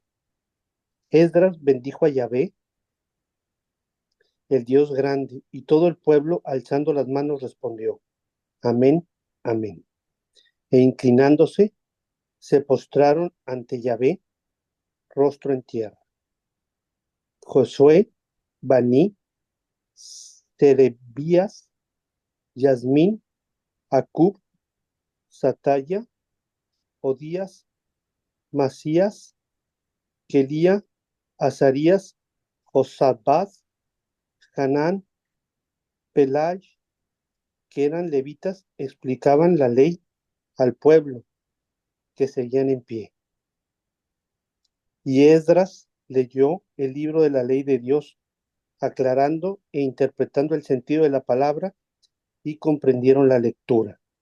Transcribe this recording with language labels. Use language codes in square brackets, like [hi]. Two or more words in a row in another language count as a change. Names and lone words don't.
[es] Esdras bendijo a Yahvé, el Dios grande, y todo el pueblo, alzando las manos, respondió: Amén, amén. E inclinándose, se postraron ante Yahvé, rostro en tierra. Josué, Baní, Serebías, Yasmín, Acub, Sataya, Odías, Masías, Kelía, Azarías, Josabad, Hanán, Pelay, que eran levitas, explicaban la ley al pueblo, que seguían en pie. Y Esdras leyó el libro de la ley de Dios, aclarando e interpretando el sentido de la palabra, y comprendieron la lectura.